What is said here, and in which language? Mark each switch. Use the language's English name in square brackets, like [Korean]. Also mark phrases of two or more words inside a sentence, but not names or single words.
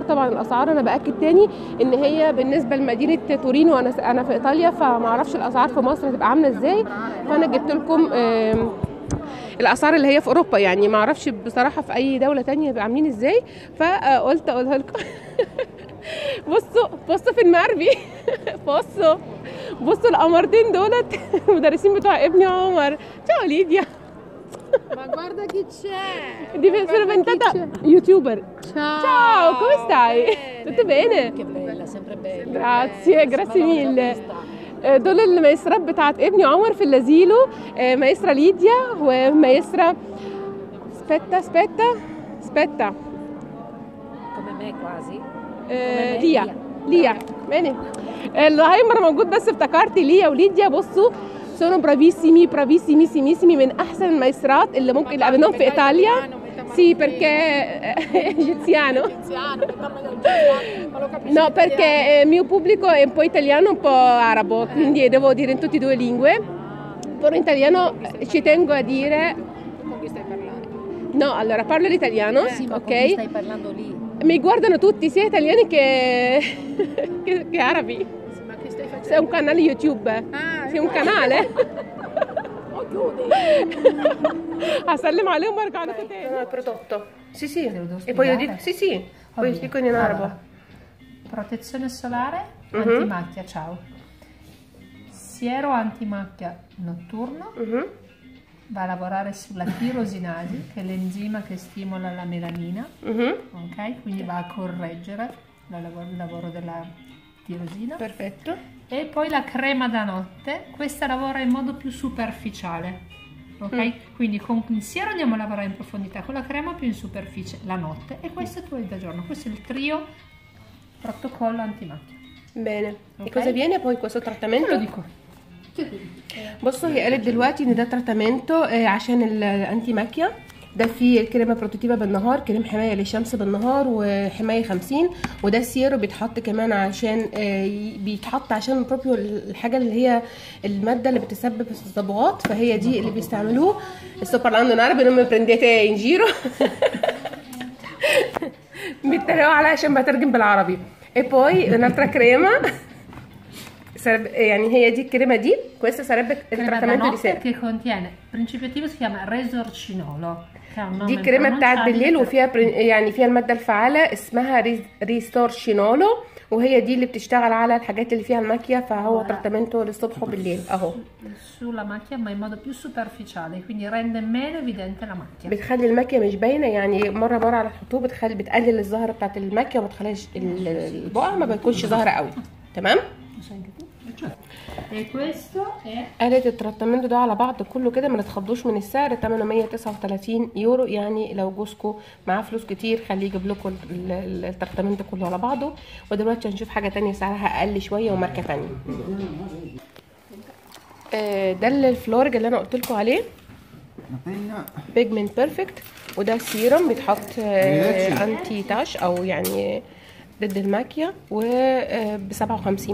[Arabic] طبعا الاسعار انا باكد تاني ان هي بالنسبه لمدينه تورينو، انا في ايطاليا فما اعرفش الاسعار في مصر هتبقى عامله ازاي، فانا جبت لكم الاسعار اللي هي في اوروبا، يعني ما اعرفش بصراحه في اي دوله تانية هيبقى عاملين ازاي، فقلت اقولها لكم. بصوا في المربي. بصوا القمرتين دولت المدرسين بتوع ابني عمر. [Italian] ciao Lidia. Ma guarda chi c'è! Sono diventata youtuber. Ciao, come stai? Tutto bene? Che bella, sempre bella. Grazie mille. [Arabic] دول المايسترات بتاعت ابني عمر في اللازيلو، مايسترا ليديا ومايسترا سبيتا [Italian] Come me quasi. [Arabic] ليا ماني الهايمر موجود، بس افتكرت ليا وليديا. بصوا [Italian] sono bravissimi [Arabic] من احسن المايسترات اللي ممكن قابلناهم في ايطاليا. [Italian] Sì, perché egiziano. No, perché il mio pubblico è un po' italiano, un po' arabo, quindi devo dire in tutte e due lingue. Però in italiano ci tengo a dire. Con chi stai parlando? No, allora parlo l'italiano, Sì, ma ok? con chi stai parlando lì? Mi guardano tutti, sia italiani che arabi. Ma che stai facendo? Sei un canale YouTube. Sei un canale. [Arabic] هسلم عليهم وارجع لكم تاني. [Italian] البrodotto. Sì. E poi io dico sì. Poi dico in arabo. Protezione solare antimacchia, ciao. Siero antimacchia notturno. Va a lavorare sulla tirosinasi, che è l'enzima che stimola la melanina. Ok? Quindi va a correggere il lavoro della tirosina. Perfetto. E poi la crema da notte, questa lavora in modo più superficiale, ok? Quindi con il siero andiamo a lavorare in profondità, con la crema più in superficie la notte, e questo tu hai da giorno. Questo è il trio protocollo antimacchia. Bene. Ok. E cosa viene poi questo trattamento? Te lo dico. [Arabic] بصوا هي قالت دلوقتي ان ده تراتامنتو عشان الانتي ماكيا. ده فيه الكريمه بروتكتيفه بالنهار، كريم حمايه للشمس بالنهار وحمايه 50، وده السيرو بيتحط كمان عشان بيتحط عشان بروبيو الحاجه اللي هي الماده اللي بتسبب الصبغات، فهي دي اللي بيستعملوه. [Italian] sto parlando in arabe non mi prendete in giro. [Arabic] بيتريقوا عليا عشان بترجم بالعربي. [Italian] e poi un'altra crema [Arabic] يعني هي دي الكريمه دي [Italian] questa sarebbe il trattamento di sera. che contiene principio attivo si chiama resorcinolo. [Arabic] دي الكريمه بتاعت بالليل وفيها يعني فيها الماده الفعاله اسمها ريستورشينولو، وهي دي اللي بتشتغل على الحاجات اللي فيها الماكيا، فهو تراتامنتو للصبح وبالليل اهو. [Italian] sulla macchia ma in modo più superficiale, quindi rende meno evidente la macchia. [Arabic] بتخلي الماكيا مش باينه، يعني مره على الخطوط بتقلل الزهره بتاعت الماكيا وما تخليش البقع ما بتكونش ظاهره قوي. تمام. [Italian] E questo è [Arabic] قالت التراتامنتو ده على بعض كله كده ما تتخضوش من السعر، ثمنه 139 يورو، يعني لو جوزكم معاه فلوس كتير خليه يجيب لكم التراتامنتو كله على بعضه. ودلوقتي هنشوف حاجه تانية سعرها اقل شويه وماركه تانية. ده الفلورج اللي انا قلت لكم عليه، بيجمنت بيرفكت، وده سيرم بيتحط انتي تاش او يعني ضد الماكيا، وب 57.